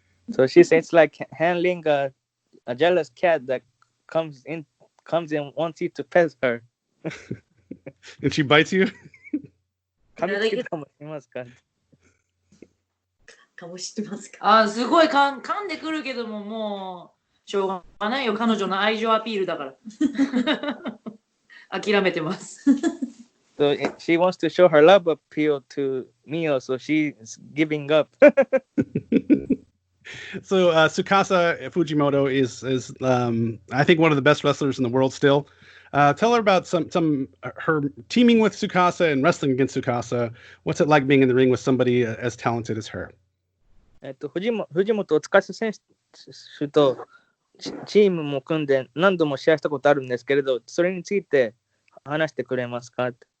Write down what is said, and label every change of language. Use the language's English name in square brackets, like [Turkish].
[English] So she says it's like handling a jealous cat that comes in wants you to pet her. And she bites you? [Japanese] 噛噛みつきかもしれますか？かもしれますか？あ、すごい噛んでくるけども、もうしょうがないよ。彼女の愛情アピールだから。諦めてます。 [English] So she wants to show her love appeal to Mio, so she's giving up. So Tsukasa Fujimoto is I think one of the best wrestlers in the world still. Tell her about some her teaming with Tsukasa and wrestling against Tsukasa. What's it like being in the ring with somebody as talented as her? [Japanese] 藤本司選手とチームも組んで何度も試合したことあるんですけれど、それについて話してくれますか？